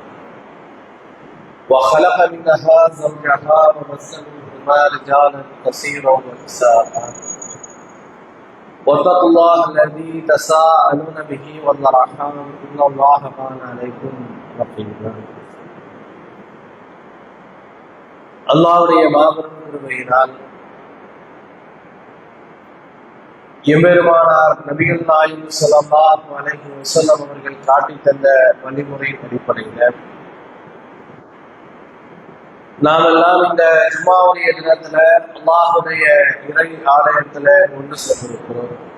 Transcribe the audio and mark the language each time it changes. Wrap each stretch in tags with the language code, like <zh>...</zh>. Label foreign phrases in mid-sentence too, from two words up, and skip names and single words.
<ar>وخلق منها زوجها وبث منهما رجالا كثيرا ونساء واتقوا الله الذي تساءلون به والأرحام إن الله كان عليكم رقيبا</ar> <ta>அல்லாஹ்வுடைய மாபெரும் கிருபையினால் எம்பெருமானார் நபிகள் நாயகம்</ta> <ar>صلى الله عليه وسلم</ar> <ta>அவர்கள் காட்டித் தந்த வழிமுறையின் அடிப்படையில் நாம் எல்லாம் இந்த ஜும்மாவுடைய தினத்துல அல்லாஹ்வுடைய இறை ஆலயத்துல ஒன்று சேர்ந்திருக்கிறோம்.</ta>